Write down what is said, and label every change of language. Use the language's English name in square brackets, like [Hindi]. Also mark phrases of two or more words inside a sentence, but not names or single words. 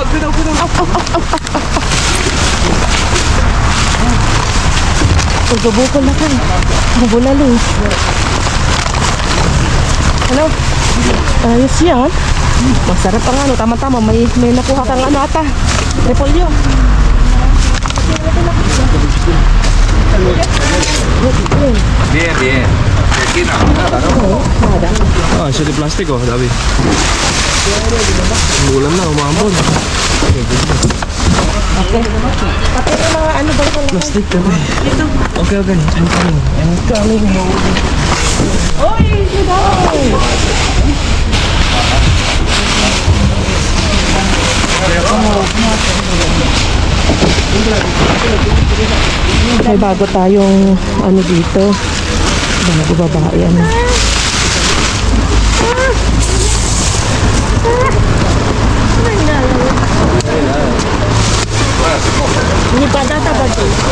[Filipino] Susubo ko lakay. Ang bulalo. Ano? Ayos yan. Masarap ang ano, tama-tama. May nakuha kang ano ata. Repolyo. [Spanish] Bien, bien. Aquí no, nada, ¿no? Nada. [Filipino] Ah, siya di plastic, oh. Dabi. Ulan na, umambon. Okay. Pati yung mga ano ba yung Plastic, dabi. Okay. [English] I'm coming home. [Filipino] Oy, Juday! May bago tayong ano dito. Bago babae ano. Ini patata ba ito?